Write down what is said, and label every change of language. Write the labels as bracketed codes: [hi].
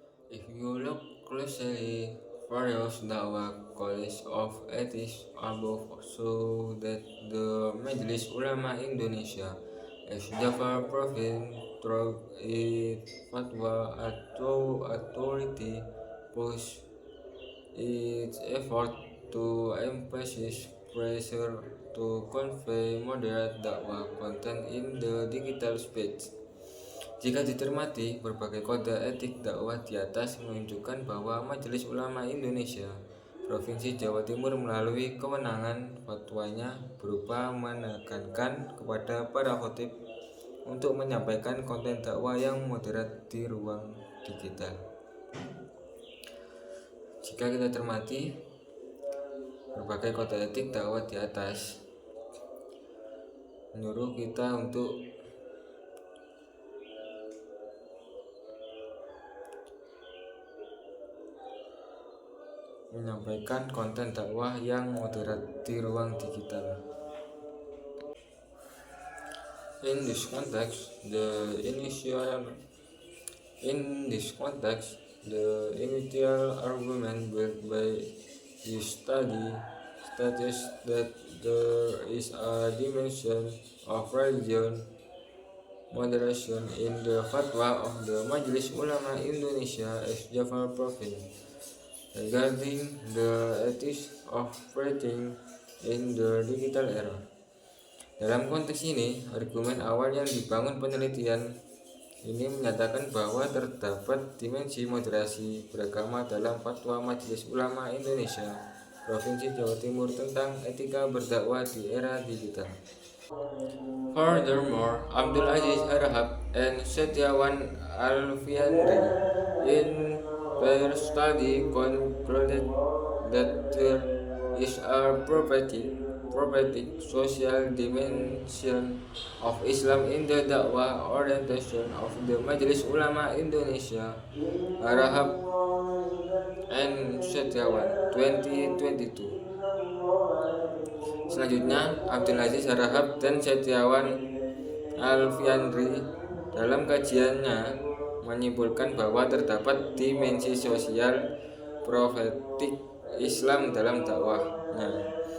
[en] If you look closely, various dakwah codes of ethics above show that the Majelis Ulama Indonesia as Jafar Province through its fatwa authority push its effort to emphasize pressure to convey moderate dakwah content in the digital space. [id] Jika dicermati, berbagai kode etik dakwah di atas menunjukkan bahwa Majelis Ulama Indonesia Provinsi Jawa Timur melalui kewenangan fatwanya berupa menekankan kepada para khotib untuk menyampaikan konten dakwah yang moderat di ruang digital. Jika kita cermati, berbagai kode etik dakwah di atas menyuruh kita untuk menyampaikan konten dakwah yang moderat di ruang digital. [en] In this context, the initial argument built by this study states that there is a dimension of religion moderation in the fatwa of the Majelis Ulama Indonesia as Jafar Province regarding the ethics of preaching in the digital era. [id] Dalam konteks ini, argumen awal yang dibangun penelitian ini menyatakan bahwa terdapat dimensi moderasi beragama dalam fatwa Majelis Ulama Indonesia Provinsi Jawa Timur tentang etika berdakwah di era digital. [en] Furthermore, Abdul Aziz Arhab and Setiawan Alfiandri in their study concluded that there is a prophetic social dimension of Islam in the dakwah orientation of the Majelis Ulama Indonesia, Arhab and Setiawan 2022. [id] Selanjutnya, Abdul Aziz Arhab dan Setiawan Alfiandri dalam kajiannya menyimpulkan bahwa terdapat dimensi sosial profetik Islam dalam dakwahnya.